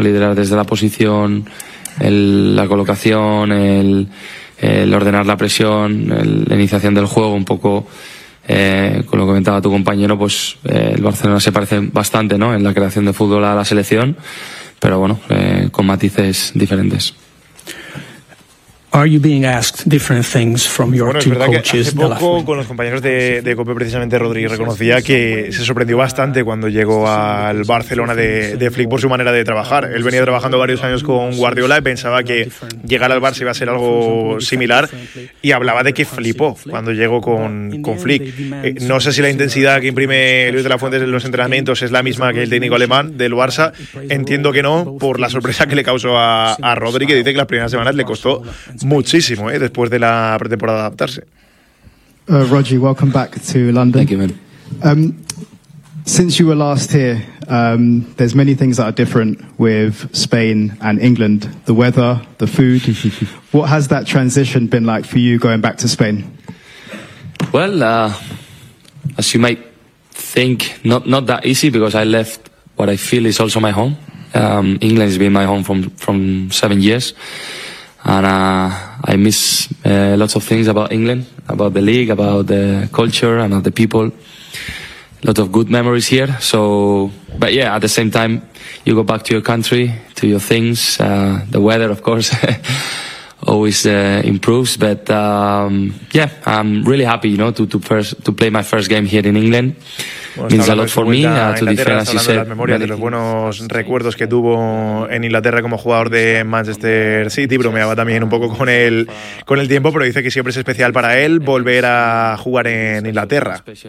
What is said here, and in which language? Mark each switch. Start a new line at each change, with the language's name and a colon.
Spanish: Liderar desde la posición, la colocación, el ordenar la presión, la iniciación del juego, un poco con lo que comentaba tu compañero, pues el Barcelona se parece bastante, ¿no?, en la creación de fútbol a la selección, pero bueno, con matices diferentes.
English: Are you being asked different things from your two coaches?
Spanish: Bueno, es verdad que hace poco con los compañeros de COPE, precisamente Rodríguez reconocía que se sorprendió bastante cuando llegó al Barcelona de Flick por su manera de trabajar. Él venía trabajando varios años con Guardiola y pensaba que llegar al Barça iba a ser algo similar, y hablaba de que flipó cuando llegó con Flick. No sé si la intensidad que imprime Luis de la Fuente en los entrenamientos es la misma que el técnico alemán del Barça. Entiendo que no, por la sorpresa que le causó a Rodri, que dice que las primeras semanas le costó muchísimo, después de la pretemporada adaptarse.
English: Roger, welcome back to London. Thank you, man. Since you were last here, there's many things that are different with Spain and England. The weather, the food. What has that transition been like for you going back to Spain? Well, as you might think, not that easy, because I left what I feel is also my home. England has been my home from 7 years, and I miss lots of things about England, about the league, about the culture and about the people. Lots of good memories here. So, but yeah, at the same time, you go back to your country, to your things. The weather, of course, always improves. But yeah, I'm really happy, you know, to play my first game here in England. Means a lot for me.
Spanish: De los buenos recuerdos que tuvo en Inglaterra como jugador de Manchester City. Bromeaba también un poco con el tiempo, pero dice que siempre es especial para él volver a jugar en Inglaterra.